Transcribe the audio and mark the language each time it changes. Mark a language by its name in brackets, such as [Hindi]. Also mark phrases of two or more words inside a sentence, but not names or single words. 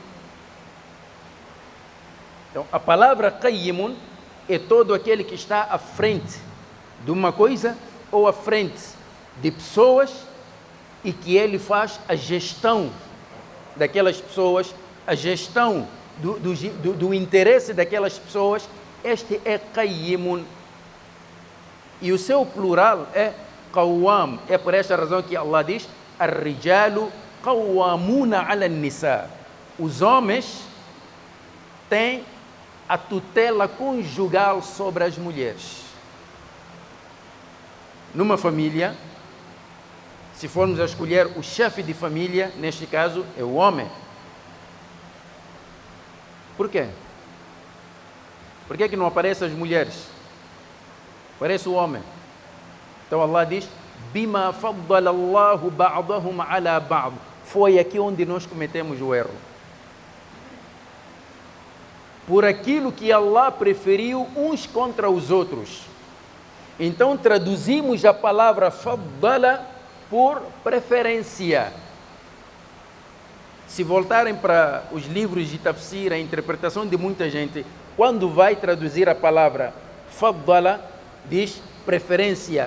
[Portuguese] Então, a palavra qayyimun é todo aquele que está à frente de uma coisa ou à frente de pessoas e que ele faz a gestão daquelas pessoas, a gestão do interesse daquelas pessoas. Este é qayyimun. E o seu plural é qawwam. É por esta razão que Allah diz: [Arabic] الرجال قوامون على النساء. [Portuguese] Os homens têm a tutela conjugal sobre as mulheres. Numa família, se formos a escolher o chefe de família, neste caso é o homem. Por quê? Por que não aparecem as mulheres? Aparece o homem. Então Allah diz: [Arabic] بما فضل الله بعضهم على بعض. [Portuguese] Foi aqui onde nós cometemos o erro. Por aquilo que Allah preferiu uns contra os outros. Então traduzimos a palavra faddala por preferência. Se voltarem para os livros de tafsir, a interpretação de muita gente, quando vai traduzir a palavra faddala, diz preferência.